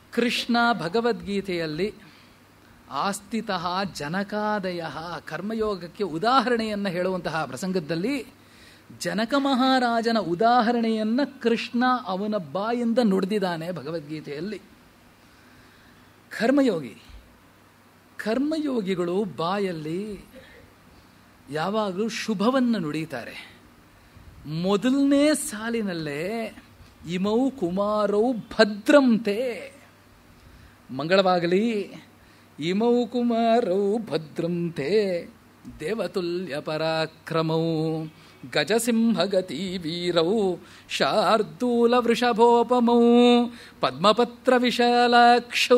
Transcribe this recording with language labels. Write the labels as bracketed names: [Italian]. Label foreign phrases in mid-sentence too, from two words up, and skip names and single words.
[Kannada] ಕೃಷ್ಣ ಭಗವದ್ಗೀತೆಯಲ್ಲಿ [Sanskrit] ಆಸ್ಥಿತಃ ಜನಕಾದಯ [Kannada] ಕರ್ಮಯೋಗಕ್ಕೆ ಉದಾಹರಣೆಯನ್ನು ಹೇಳುವಂತಹ ಪ್ರಸಂಗದಲ್ಲಿ ಜನಕ ಮಹಾರಾಜನ ಉದಾಹರಣೆಯನ್ನು ಕೃಷ್ಣ ಅವನ ಬಾಯಿಂದ ನುಡಿದಿದ್ದಾನೆ ಭಗವದ್ಗೀತೆಯಲ್ಲಿ. ಕರ್ಮಯೋಗಿಗಳು ಬಾಯಲ್ಲಿ ಯಾವಾಗಲೂ ಶುಭವನ್ನು ನುಡಿತಾರೆ. ಮೊದಲನೇ ಸಾಲಿನಲ್ಲೇ [Sanskrit] ಇಮೌ ಕುಮಾರೌ ಭದ್ರಂತೆ, [Kannada] ಮಂಗಳವಾಗಲಿ. [Sanskrit] ಇಮೌ ಕುಮಾರೌ ಭದ್ರಂತೆ ದೇವತುಲ್ಯ ಪರಾಕ್ರಮೌ ಗಜಸಿಂಹಗತಿ ವೀರೌ ಶಾರ್ದೂಲ ವೃಷಭೋಪಮೌ ಪದ್ಮಪತ್ರ ವಿಶಾಲಾಕ್ಷೌ